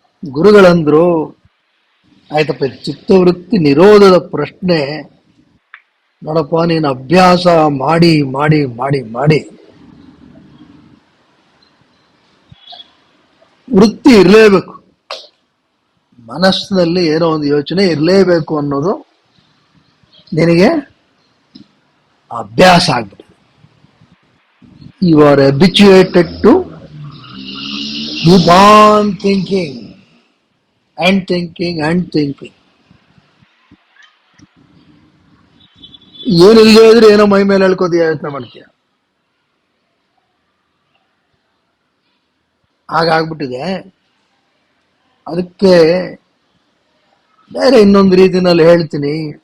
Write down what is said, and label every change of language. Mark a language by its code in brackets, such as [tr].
[kn] ಗುರುಗಳಂದ್ರು, ಆಯ್ತಪ್ಪ, ಚಿತ್ತವೃತ್ತಿ ನಿರೋಧದ ಪ್ರಶ್ನೆ ನೋಡಪ್ಪ, ನೀನು ಅಭ್ಯಾಸ ಮಾಡಿ ಮಾಡಿ ಮಾಡಿ ಮಾಡಿ ವೃತ್ತಿ ಇರಲೇಬೇಕು. ಮನಸ್ಸಿನಲ್ಲಿ ಏನೋ ಒಂದು ಯೋಚನೆ ಇರಲೇಬೇಕು ಅನ್ನೋದು ನಿನಗೆ ಅಭ್ಯಾಸ ಆಗ್ಬಿಟ್ಟಿದೆ. [en] You are habituated to keep on thinking and thinking and thinking. [kn] ಏನಿಲ್ಲದೆ ಇದ್ರೆ ಏನೋ ಮೈ ಮೇಲೆ ಹೇಳ್ಕೋತೀಯ, ಯೋಚನೆ ಮಾಡ್ತೀಯ. ಹಾಗಾಗ್ಬಿಟ್ಟಿದೆ. ಅದಕ್ಕೆ ಬೇರೆ ಇನ್ನೊಂದು ರೀತಿನಲ್ಲಿ ಹೇಳ್ತೀನಿ.